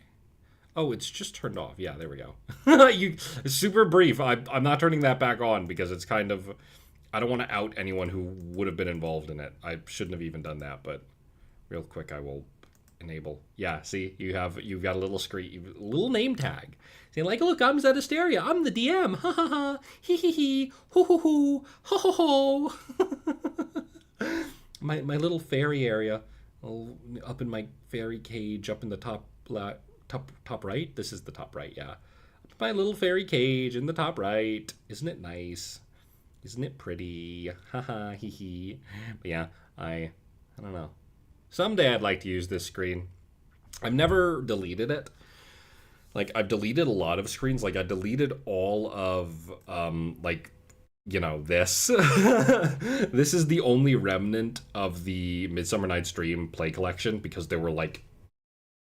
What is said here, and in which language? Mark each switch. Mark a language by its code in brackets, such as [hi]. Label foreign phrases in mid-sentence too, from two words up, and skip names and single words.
[en] Oh, it's just turned off. Yeah, there we go. Super brief. I'm not turning that back on because it's kind of, I don't want to out anyone who would have been involved in it. I shouldn't have even done that, but real quick I will enable. Yeah, see, you've got a little screen, a little name tag saying like, look, I'm Zett Asteria, I'm the DM. Ha ha ha. Hee hee hee. Ho ho ho. Ho ho ho. my little fairy area, up in my fairy cage, up in the top right. This is the top right, yeah. My little fairy cage in the top right. Isn't it nice? Isn't it pretty? Haha, hee hee. But yeah, I don't know. Someday I'd like to use this screen. I've never deleted it. Like, I've deleted a lot of screens. Like, I deleted all of, like, you know, this. This is the only remnant of the Midsummer Night's Dream play collection because there were, like, that.